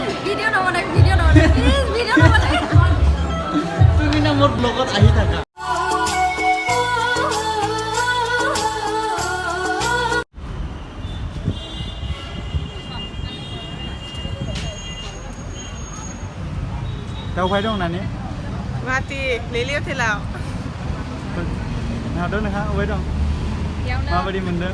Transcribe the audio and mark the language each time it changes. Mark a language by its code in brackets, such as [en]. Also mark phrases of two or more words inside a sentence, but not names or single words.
[as] ভিডিও নবনাই প্লিজ ভিডিও নবনাই তুমি না মোর ব্লগত আহি থাকা [brx] दावबाय दं नानि गुवाहाटी लिलि हटेलाव नादों नोंहा अबाय दं माबायदि मोनदों